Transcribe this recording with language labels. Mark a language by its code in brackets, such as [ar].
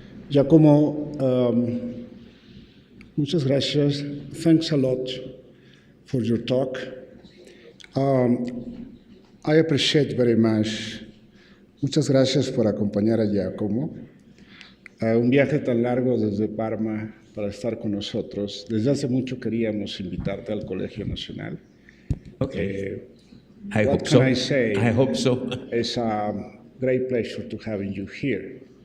[es] Giacomo, muchas gracias. [en] Thanks a lot for your talk. I appreciate very much. [es] Muchas gracias por acompañar a Giacomo a un viaje tan largo desde Parma para estar con nosotros. Desde hace mucho queríamos invitarte al Colegio Nacional. [en] Okay. I hope so. I hope so. It's a great pleasure to having you here.